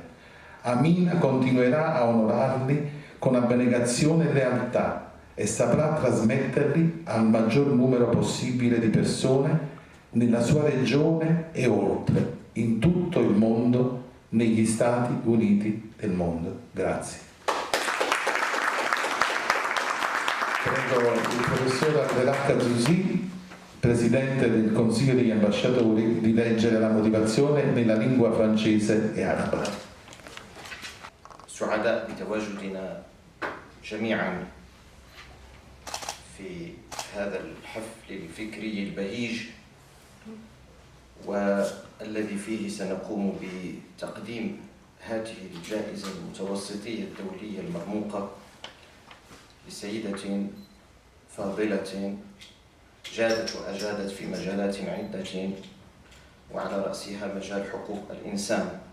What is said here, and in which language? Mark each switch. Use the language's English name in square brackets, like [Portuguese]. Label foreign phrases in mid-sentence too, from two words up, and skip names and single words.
[Italian] Amina continuerà a onorarli con abnegazione e lealtà e saprà trasmetterli al maggior numero possibile di persone nella sua regione e oltre, in tutto il mondo, negli Stati Uniti del mondo. Grazie. Prego il professor Abdelhak Azzouzi, Presidente del Consiglio degli Ambasciatori, di leggere la motivazione nella lingua francese e araba. [Arabic] سعداء بتواجدنا جميعا في هذا الحفل الفكري البهيج والذي فيه سنقوم بتقديم هذه الجائزة المتوسطية الدولية المرموقة لسيدة فاضلة جادت وأجادت في مجالات عدة وعلى رأسها مجال حقوق الإنسان.